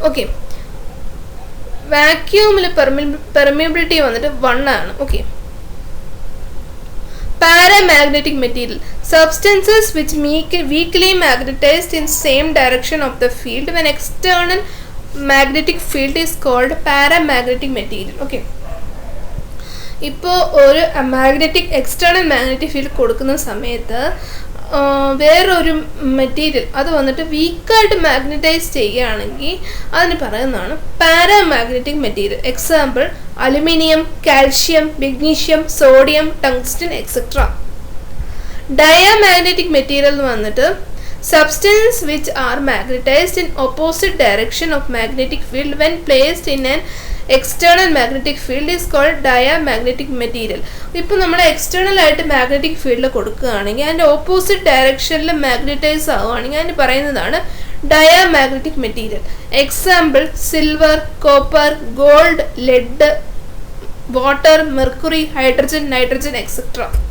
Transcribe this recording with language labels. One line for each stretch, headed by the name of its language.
Malayalam: Okay, വാക്യൂമിൽ permeability വന്നിട്ട് 1 ആണ്.
English: Okay, paramagnetic material, substances which weakly magnetized in same direction of the field when external magnetic field is called paramagnetic material.
Malayalam: Okay, ഇപ്പോൾ ഒരു external magnetic field കൊടുക്കുന്ന സമയത്ത് വേറൊരു material അത് വന്നിട്ട് വീക്കായിട്ട് magnetize ചെയ്യുകയാണെങ്കിൽ അതിന് പറയുന്നതാണ് paramagnetic material. Example aluminium, calcium, magnesium, sodium, tungsten etcetera. Diamagnetic material എന്ന് വന്നിട്ട്
English: substances which are magnetized in opposite direction of magnetic field when placed in an external magnetic field is called diamagnetic material.
Malayalam: ഇപ്പോൾ നമ്മൾ external ആയിട്ട് magnetic field കൊടുക്കുകയാണെങ്കിൽ അതിൻ്റെ opposite ഡയറക്ഷനിൽ magnetize ആവുകയാണെങ്കിൽ അതിന് പറയുന്നതാണ് diamagnetic material. Example silver, copper, gold, lead, water, mercury, hydrogen, nitrogen etcetera.